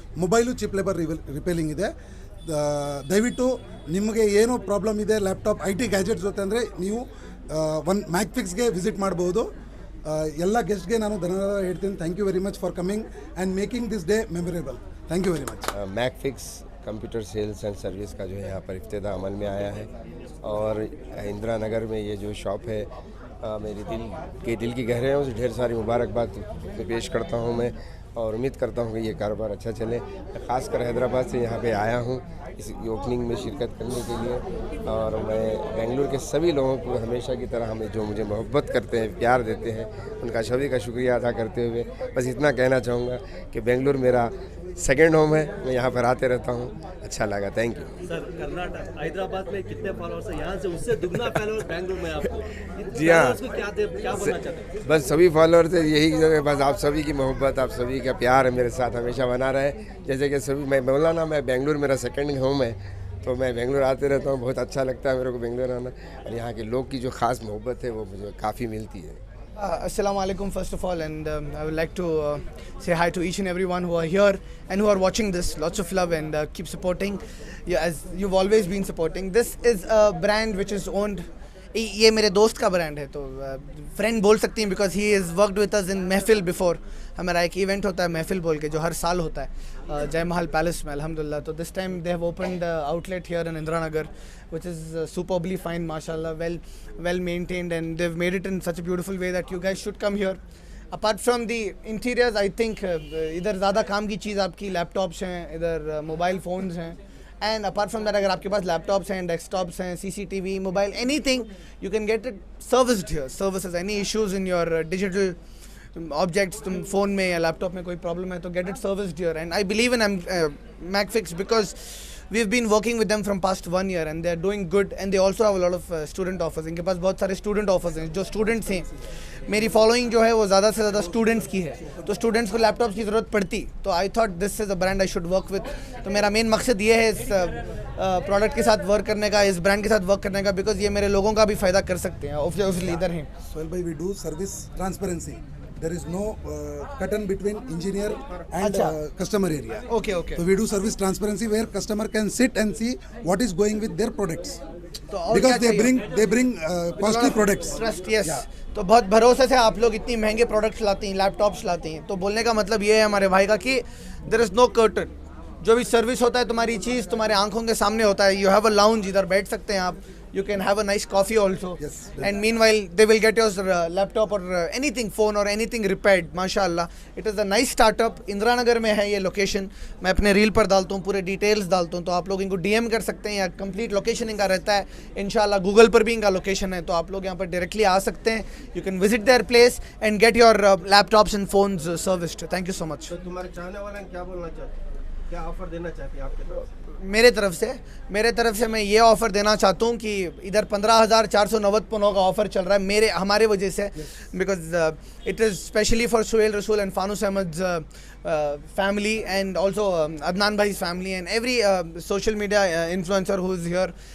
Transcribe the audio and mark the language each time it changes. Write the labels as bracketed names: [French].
[Kannada] Mobile chip labour repairing ಇದೆ. ದಯವಿಟ್ಟು ನಿಮಗೆ ಏನೋ ಪ್ರಾಬ್ಲಮ್ ಇದೆ ಲ್ಯಾಪ್ಟಾಪ್ IT ಗ್ಯಾಜೆಟ್ಸ್ ಜೊತೆ ಅಂದರೆ ನೀವು ಮ್ಯಾಕ್ಫಿಕ್ಸ್ಗೆ ವಿಸಿಟ್ ಮಾಡ್ಬೋದು. ಎಲ್ಲ ಗೆಸ್ಟ್ಗೆ ನಾನು ಧನ್ಯವಾದ ಹೇಳ್ತೀನಿ. [English] Thank you very much for coming and making this day memorable. Thank you very much. [Hindi] मैकफिक्स computer sales and service का जो है यहाँ पर इफ्तिताह अमल में आया है और इंदिरा नगर में ये जो शॉप है मेरी दिल की गहराइयों से ढेर सारी मुबारकबाद पेश करता हूँ मैं और उम्मीद करता हूँ कि ये कारोबार अच्छा चले. ख़ासकर हैदराबाद से यहाँ पे आया हूँ इस ओपनिंग में शिरकत करने के लिए और मैं बेंगलुरु के सभी लोगों को हमेशा की तरह हमें जो मुझे मोहब्बत करते हैं, प्यार देते हैं, उनका सभी का शुक्रिया अदा करते हुए बस इतना कहना चाहूँगा कि बेंगलुरु मेरा सेकेंड होम है. मैं यहाँ पर आते रहता हूँ, अच्छा लगा. Thank you. Sir, Karnataka Hyderabad में कितने फॉलोअर्स हैं? यहाँ से उससे दुगना फॉलोअर्स बेंगलुरु में आपको. जी हाँ, क्या बोलना चाहते हैं? बस सभी फॉलोअर्स यही बस आप सभी की मोहब्बत, आप सभी का प्यार मेरे साथ हमेशा बना रहे. जैसे कि सभी मैं बोला ना, मैं बेंगलुरु मेरा सेकंड होम है तो मैं बेंगलुरु आते रहता हूँ. बहुत अच्छा लगता है मेरे को बेंगलुरु आना और यहाँ के लोग की जो ख़ास मोहब्बत है वो मुझे काफ़ी मिलती है. [English] Assalamu alaikum first of all, and I would like to say hi to each and everyone who are here and who are watching this. Lots of love and keep supporting, as you've always been supporting. This is a brand which is owned, [Hindi] ये मेरे दोस्त का brand है तो friend बोल सकती हैं [English] Because he is worked with us in Mehfil before. [Hindi] हमारा एक इवेंट होता है महफिल बोल के जो हर साल होता है जय महल पैलेस में अल्हम्दुलिल्लाह. [English] तो this time they have opened outlet here in Indira Nagar which is superbly fine, mashallah, well maintained, and they've made it in such a beautiful way that you guys should come here. Apart from the interiors, I think [Hindi] इधर ज़्यादा काम की चीज़ आपकी laptops हैं, इधर mobile phones हैं, [English] and apart from that [Hindi] अगर आपके पास लैपटॉप्स हैं, डेस्कटॉप्स हैं, [English] CCTV, mobile, anything, you can get it serviced here. Services, any issues in your digital objects [Hindi] तुम फ़ोन में या लैपटॉप में कोई प्रॉब्लम है तो [English] Get it serviced here and I believe in McFix because we've been working with them from past 1 year and they're doing good and they also have a lot of student offers. [Hindi] इनके पास बहुत सारे student offers हैं. जो students हैं, मेरी following जो है वो ज़्यादा से ज़्यादा स्टूडेंट्स की है, तो स्टूडेंट्स को लैपटॉप की ज़रूरत पड़ती, तो [English] I thought this is a brand I should work with. [Hindi] तो मेरा मेन मकसद ये है इस प्रोडक्ट के साथ वर्क करने का, इस ब्रांड के साथ वर्क करने का, बिकॉज ये मेरे लोगों का भी फ़ायदा कर सकते हैं. ऑब्वियसली इधर हैं. [English] Sohail bhai, we do service transparency. There is no curtain between engineer and customer area. Okay, okay. So we do service transparency where customer can sit and see what is going with their products. [Hindi] तो और [English] Because [Hindi] क्या [English] they bring costly products. Trust. Yes. [Hindi] तो बहुत भरोसे से आप लोग इतनी महंगे प्रोडक्ट्स लाती हैं, लैपटॉप्स लाती हैं. तो बोलने का मतलब ये है हमारे भाई का कि [English] There is no curtain. [Hindi] जो भी सर्विस होता है तुम्हारी चीज़ तुम्हारे आंखों के सामने होता है. [English] you have a lounge, [Hindi] इधर बैठ सकते हैं आप. [English] You can have a nice coffee also. Yes. And meanwhile, they will get your laptop or anything, phone or anything repaired. माशाल्लाह. It is a nice startup. [Hindi] Indira Nagar में है ये लोकेशन. मैं अपने रील पर डालता हूँ, पूरे डिटेल्स डालता हूँ, तो आप लोग इनको DM कर सकते हैं या कंप्लीट लोकेशन इनका रहता है. इंशाल्लाह गूगल पर भी इनका लोकेशन है, तो आप लोग यहाँ पर डायरेक्टली आ सकते हैं. [English] You can visit their place and get your laptops and phones serviced. Thank you so much. [Hindi] तो तुम्हारे चाहने वाले क्या बोलना चाहते, क्या ऑफर देना चाहते हैं आपके तरफ? मेरे तरफ से मैं ये ऑफ़र देना चाहता हूँ कि इधर 15,490 का ऑफ़र चल रहा है हमारे वजह से, [English] Because it is specially for Suhail Rasool and Fanoos Ahmed family and also Adnan भाई family and every social media influencer who is here.